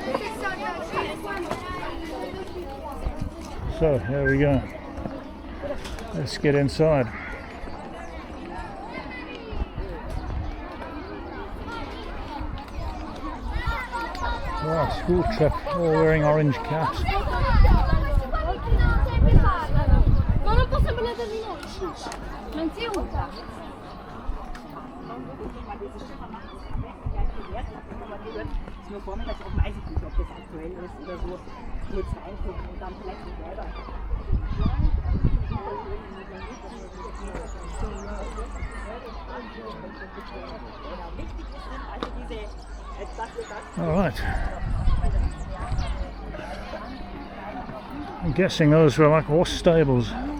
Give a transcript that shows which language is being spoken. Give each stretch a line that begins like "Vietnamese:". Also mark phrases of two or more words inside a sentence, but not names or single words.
English: So here we go. Let's get inside. Right, school trip, all wearing orange caps.
Italian: Ma non posso parlare di noi. Non si usa.
German: Nur vormittags auf dem Eisenkuchen, ob das aktuell ist oder so, kurz reingucken und dann vielleicht nicht selber.
English: All right. I'm guessing those were like horse stables.